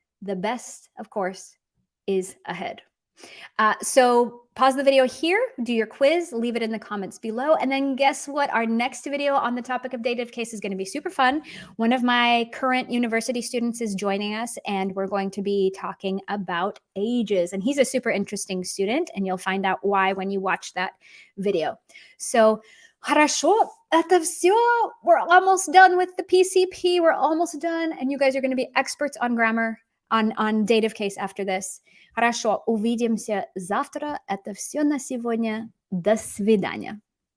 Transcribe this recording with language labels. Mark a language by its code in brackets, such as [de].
[en] The best, of course, is ahead. So pause the video here, do your quiz, leave it in the comments below, and then guess what? Our next video on the topic of dative case is going to be super fun. One of my current university students is joining us, and we're going to be talking about ages. And he's a super interesting student, and you'll find out why when you watch that video. So, [ru] хорошо, это все. [en] We're almost done with the PCP. We're almost done, and you guys are going to be experts on grammar, on dative case after this. [ru] Хорошо, увидимся завтра. Это все на сегодня. До свидания.